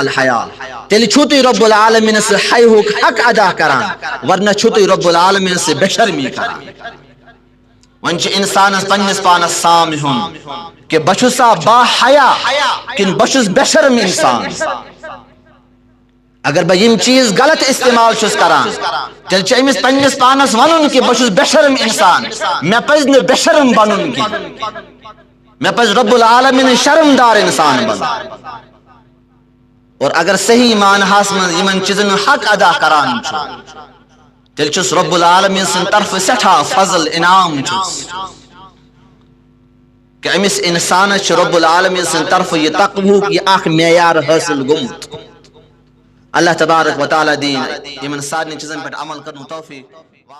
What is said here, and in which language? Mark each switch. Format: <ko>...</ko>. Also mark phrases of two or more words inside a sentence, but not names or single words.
<ks>الحیا تیٚلہِ چھُو تُہۍ رب العالمیٖنس سۭتۍ حیہُک حق ادا کران ورنہ چھُو تُہۍ رب العالمیٖنس سۭتۍ بے شرمی کران وۄنۍ چھُ انسانس پننس پانس سام ہیوٚن کہ بہ چھُسا با حیا کِنہٕ بہ چھُس بے شرم انسان اگر بہ یم چیز غلط استعمال چھس کران تیل چھ امس پننس پانس ونن کہ بہ چھس بے شرم انسان مے پز نہ بے شرم بنن کی مے پز رب العالمین شرمدار انسان بن اور اگر صحیح معناہس من یمن چیزن حق ادا کران تیل چھس رب العالمین سن طرف سٹھا فضل انعام چھس کہ امس انسان چھ رب العالمین سن طرف یہ تقوی یہ اخ معیار حاصل گومت اللہ تبارک و تعالی دین یمن سارن چیزن پہ عمل کرن توفیق</ks>